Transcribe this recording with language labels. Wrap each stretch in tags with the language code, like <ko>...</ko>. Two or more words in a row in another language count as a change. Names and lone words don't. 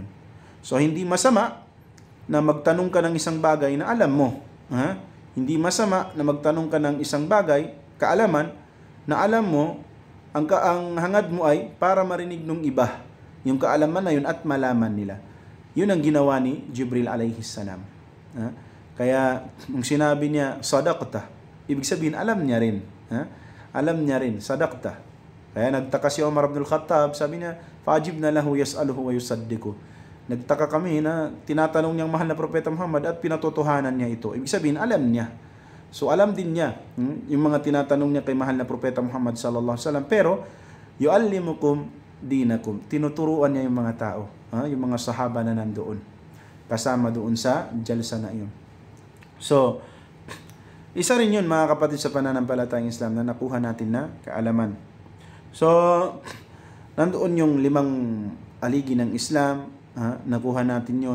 <tl>So, hindi masama na magtanong ka ng isang bagay na alam mo. Hindi masama na magtanong ka ng isang bagay, kaalaman, na alam mo ang hangad mo ay para marinig ng iba yung kaalaman na yun at malaman nila. Yun ang ginawa ni Jibril</tl> <ar>عليه السلام.</ar> <tl>Kaya nung sinabi niya sadaqta, ibig sabihin alam niya rin. Alam niya rin, sadaqta. Kaya nagtaka si Umar ibn al-Khattab, sabi niya,</tl> <ar>فعجبنا له يسأله ويصدقه.</ar> <tl>Nagtaka kami na tinatanong niyang mahal na propeta Muhammad at pinatotohanan niya ito. Ibig sabihin, alam niya. So alam din niya yung mga tinatanong niya kay mahal na propeta Muhammad</tl> <ar>صلى الله عليه وسلم.</ar> <tl>Pero</tl> <ar>يعلمكم دينكم.</ar> <tl>Tinuturuan niya yung mga tao, yung mga sahaba na nandoon. Kasama doon sa jalsa na yun. So, isa rin yun mga kapatid sa pananampalatayang Islam na nakuha natin na kaalaman. So, nandoon yung 5 haligi ng Islam, nakuha natin yun.</tl>